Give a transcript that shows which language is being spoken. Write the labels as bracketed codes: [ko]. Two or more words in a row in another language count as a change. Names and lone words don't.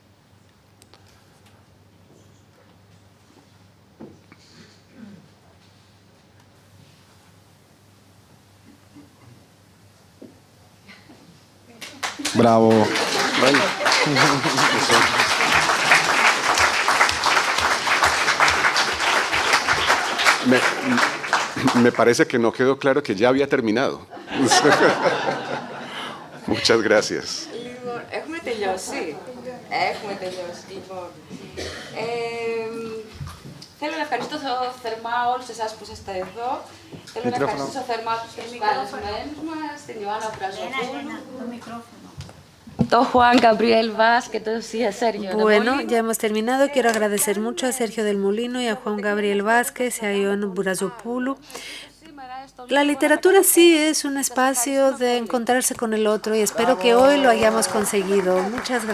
[es] Bravo. Bueno. Me parece que no quedó claro que ya había terminado. Muchas gracias. [el] Έχουμε τελειώσει. Έχουμε τελειώσει. Λοιπόν, θέλω να ευχαριστώ θερμά όλους εσάς που είσαστε εδώ. Θέλω να ευχαριστήσω θερμά τους καλεσμένους μας, την Ιωάννα Βραζοπούλου, το Juan Gabriel Vázquez, [es] y a Sergio. Bueno, ya hemos terminado. Quiero agradecer mucho a Sergio del Molino y a Juan Gabriel Vázquez y a Ioana Burazopoulou. La literatura sí es un espacio de encontrarse con el otro y espero que hoy lo hayamos conseguido.